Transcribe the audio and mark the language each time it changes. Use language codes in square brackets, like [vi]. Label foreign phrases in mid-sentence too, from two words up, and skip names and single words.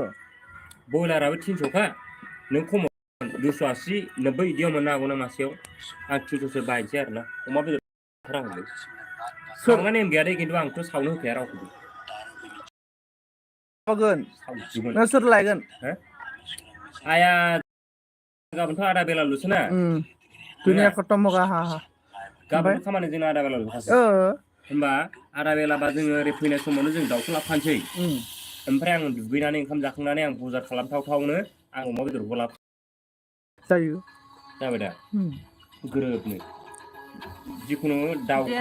[brx] बयलाराबो 300 खा नों खमाव 280 90 इदियाव मोननो हागौ ना मासेयाव आं 300 सो बायनोसै आरोना अमा बेदर रांहोदो सावना नेम गैया दे खिन्थु आंथ' सावनो होखाया रावखौबो होगोन नों सोर लायगोन आया गाबोनथ' आदा बेलाल'सो ना [hi] दुनिया खतम होगा हा [brx] गाबोनथ' खामानि जोंना आदा बेलाल'खासो होमबा आदा बेलाबा जोङो ओरै फैनाय समावनो जों दाउखौ लाबोफानोसै ओमफ्राय आं दुगैनानै ओंखाम जाखांनानै आं बजार खालामथावनो आं अमा बेदरखौ लाबो जायो जाबाय दा गोरोबनो जिखुनु दाउखौ